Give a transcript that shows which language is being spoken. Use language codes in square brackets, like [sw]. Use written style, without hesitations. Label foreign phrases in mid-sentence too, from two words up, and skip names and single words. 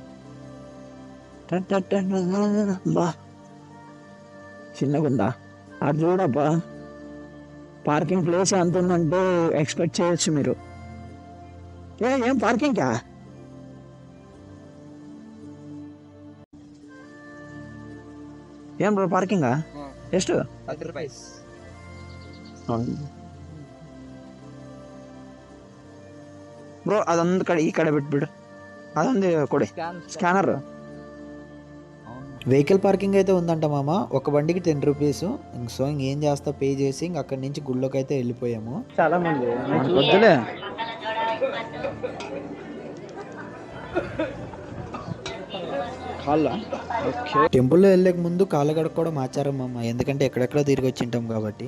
[te] బా చిన్నగుందా అది చూడబ్బా, పార్కింగ్ ప్లేస్ ఎంత ఉందంటే ఎక్స్పెక్ట్ చేయొచ్చు మీరు. ఏం పార్కింగ్కా? ఏం బ్రో పార్కింగా? [kn] ಎಷ್ಟು? [te] 10 రూపాయలు. [kn] ಬ್ರೋ ಅದೊಂದು ಕಡೆ, ಈ ಕಡೆ ಬಿಟ್ಬಿಡು, ಅದೊಂದು ಕೊಡಿ ಸ್ಕ್ಯಾನರ್. [te] వెహికల్ పార్కింగ్ అయితే ఉందంట మామ, ఒక బండికి 10 రూపీస్. సో ఇంకేం చేస్తా, పే చేసి ఇంక అక్కడి నుంచి గుళ్ళోకి అయితే వెళ్ళిపోయాము. చాలా మంది వద్దులే. టెంపుల్లో వెళ్ళక ముందు కాళ్ళు కడుక్కోవడం ఆచారం మామ, ఎందుకంటే ఎక్కడెక్కడో తిరిగి వచ్చింటాం కాబట్టి.